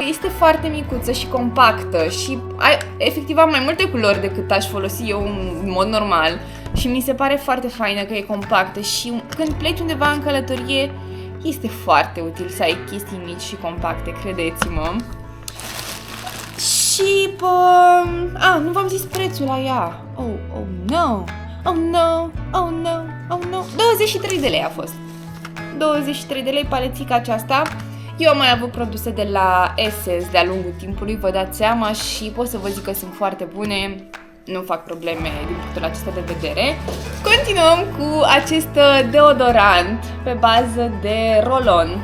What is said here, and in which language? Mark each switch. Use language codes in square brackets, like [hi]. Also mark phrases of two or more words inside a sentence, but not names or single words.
[ro] Este foarte micuță și compactă și efectiv am mai multe culori decât aș folosi eu în mod normal. Și mi se pare foarte faină că e compactă și când pleci undeva în călătorie este foarte util să ai chestii mici și compacte, credeți-mă. Și, nu v-am zis prețul la ea. [en] Oh no, oh no, oh no, oh no. [ro] 23 de lei a fost. 23 de lei palețica aceasta. Eu am mai avut produse de la Essence de-a lungul timpului, vă dați seama, și pot să vă zic că sunt foarte bune. Nu fac probleme din punctul acesta de vedere. Continuăm cu acest deodorant pe bază de roll-on.